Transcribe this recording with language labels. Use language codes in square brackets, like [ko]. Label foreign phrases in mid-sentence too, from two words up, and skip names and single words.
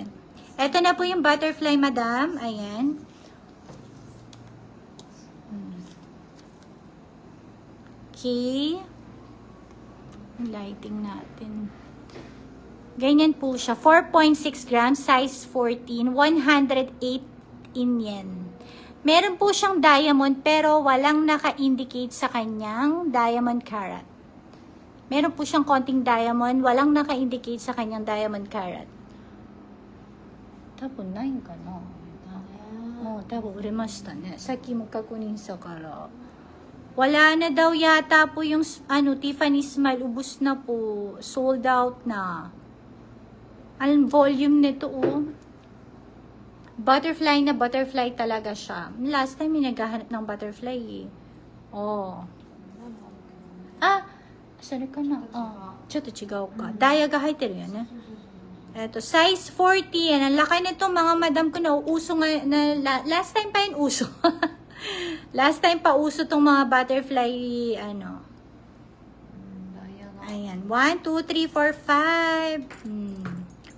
[tl] Ito na po yung butterfly, madam. Ayan. Okay. Lighting natin. Ganyan po siya. [en] 4.6 grams, size 14, 108 in yen. [tl] Meron po siyang diamond pero walang naka-indicate sa kanyang [en] diamond carat. [tl] Meron po siyang konting diamond. Walang naka-indicate sa kanyang [en] diamond carat. [ja] Tapo, 9 かな。多分売れましたね。さっきも確認したから。 [tl] Wala na daw yata po yung Tiffany Smile. Ubus na po. [en] Sold out [tl] na. Ang volume nito Butterfly na butterfly talaga siya. [en] Last time [tl] may naghahanap ng butterfly eh. Oh. Sorry ka na. [ja] ちょっと違うか。ダイヤが入ってるよね。Size 40. Yan. [tl] Ang laki nito mga madam ko na uso nga. [en] Last time [tl] pa yung uso. [en] Last time [tl] pa uso tong mga butterfly, Ayan. 1, 2, 3, 4, 5.